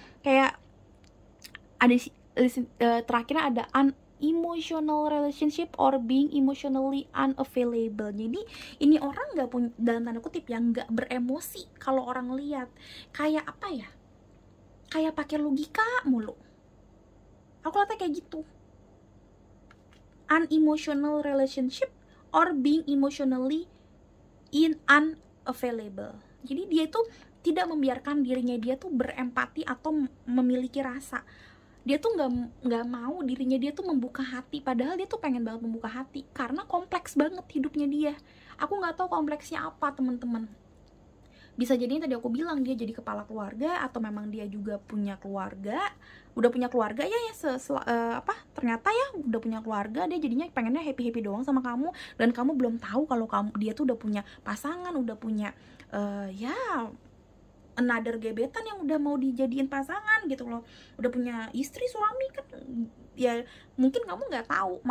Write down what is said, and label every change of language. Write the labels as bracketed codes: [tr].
[en] Kayak ada terakhirnya ada emotional relationship or being emotionally unavailable. [id] Jadi ini orang nggak punya, dalam tanda kutip ya, nggak beremosi kalau orang lihat. Kayak apa ya, kayak pakai logika mulu. Aku lihatnya kayak gitu. [en] Unemotional relationship or being emotionally unavailable. [id] Jadi dia itu tidak membiarkan dirinya dia tuh berempati atau memiliki rasa. Dia tuh nggak mau dirinya dia tuh membuka hati, padahal dia tuh pengen banget membuka hati karena kompleks banget hidupnya dia. Aku nggak tahu kompleksnya apa teman-teman. Bisa jadi tadi aku bilang dia jadi kepala keluarga, atau memang dia juga punya keluarga, udah punya keluarga ya, ternyata ya udah punya keluarga, dia jadinya pengennya [en] happy [id] doang sama kamu, dan kamu belum tahu kalau dia tuh udah punya pasangan, udah punya ya [en] another [id] gebetan yang udah mau dijadiin pasangan gitu loh, udah punya istri, suami kan ya, mungkin kamu nggak tahu.